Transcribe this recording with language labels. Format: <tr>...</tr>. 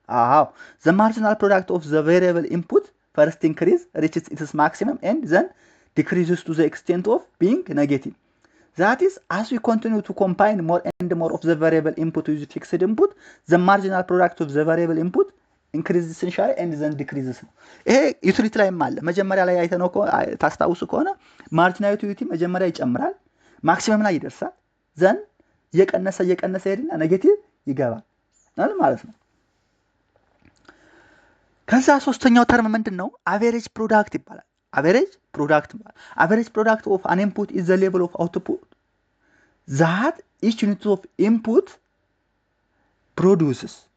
<en>አዎ። ዘ ማርጂናል ፕሮዳክት ኦፍ ዘ ቬሪየብል ኢንፑት ፈርስት ኢንክሪዝ ሪችስ ኢትስ ማክሲመም ኤንድ ዘን decreases to the extent of being negative. That is, as we continue to combine more and more of the variable input with fixed input, the marginal product of the variable input increases essentially and then decreases.</en> <am>ይሄ ዩቲሊቲ ላይ አለ። መጀመሪያ ላይ አይተነው ታስታውሱ ከሆነ ማርጂናል ዩቲሊቲ መጀመሪያ ይጨምራል፣ ማክሲመም ላይ ይደርሳል፣ ዘን እየቀነሰ ሄድና ኔጌቲቭ ይገባል ማለት ነው። ከዛ ሶስተኛው ተርም ምንድነው? አቨሬጅ ፕሮዳክት ይባላል።</am> <en>average product of an input is the level of output that each unit of input produces.</en>